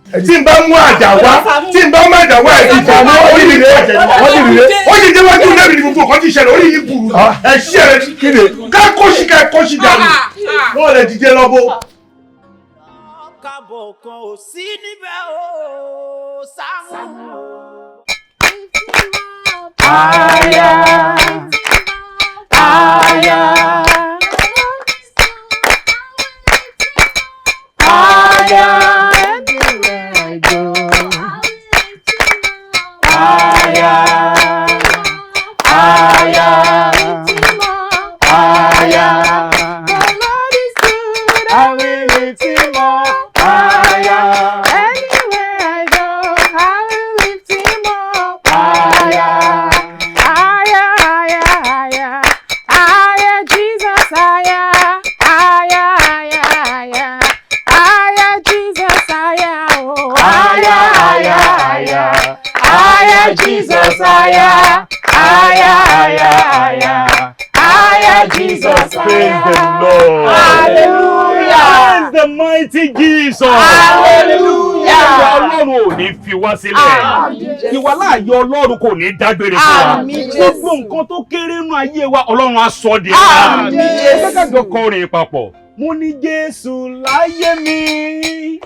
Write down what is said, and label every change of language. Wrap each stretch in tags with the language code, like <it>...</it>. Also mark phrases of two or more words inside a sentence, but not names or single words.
<yo>Tí n bá mú àjà wá tí n bá mú àjà wá ẹ ti fà mọ́ ó yìí lè ó yìí dé wájú lé mi ní gbogbo ọkọ tí ìṣẹ̀lẹ̀ ó yìí burú ẹ ṣí ẹ kéde ká kóṣì dànù wọ́n lè dìde lọ́bọ̀. Kábọ̀ kan ò sí níbẹ̀ o Sàámú. Aya, aya, aya,</yo> <en>everywhere I go.</en> <yo>Aya, aya, aya.</yo> <en>The Lord is good, I will lift him up. Aya, anywhere I go, I will lift him up. Aya. Jesus, aya, Jesus, praise the Lord. Hallelujah. Praise the mighty Jesus. Hallelujah.</en> <yo>Ọlọ́run ò ní fi wá sílẹ̀. Ìwàláàyè Ọlọ́run kò ní dágbére fún wa. Gbogbo nǹkan tó kéré nínú ayé wa Ọlọ́run á sọ di ńlá. Ẹgbẹ́jọ kọrin papọ̀. Mo ní Jésù láyé mi.</yo>